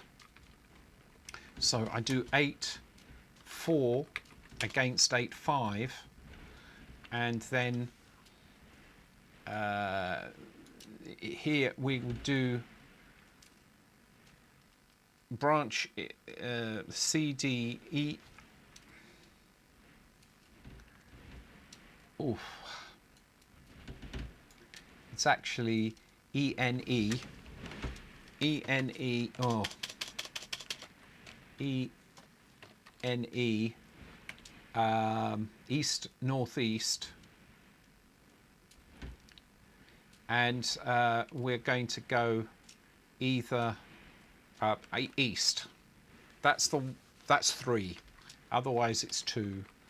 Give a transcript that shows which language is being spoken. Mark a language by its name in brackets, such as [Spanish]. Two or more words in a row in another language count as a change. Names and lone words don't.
[English] So I do 8, 4 against 8, 5, and then here we will do branch C, D, E. Oof. It's actually E, N, E. E, N, E. Oh. E, N, E. East, northeast. And we're going to go either east. That's 3. Otherwise it's 2.